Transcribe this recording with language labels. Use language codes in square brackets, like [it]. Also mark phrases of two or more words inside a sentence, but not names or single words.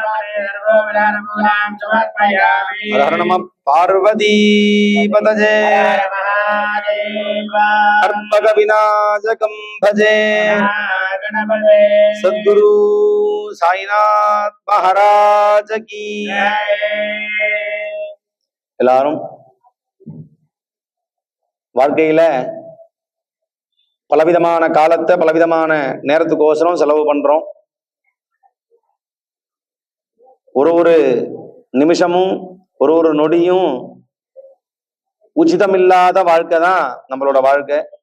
[sa] हर नमः पार्वती पतये कर्पग विनाशकं भजे सद्गुरु साईनाथ महाराज की। [ta] எல்லாரும் வாழ்க்கையில பலவிதமான காலத்தை பலவிதமான நேரத்துக்கோசரம் செலவு பண்றோம். ஒரு நிமிஷமும் ஒரு நொடியும் உச்சிதமில்லாத வாழ்க்கை தான் நம்மளோட வாழ்க்கை.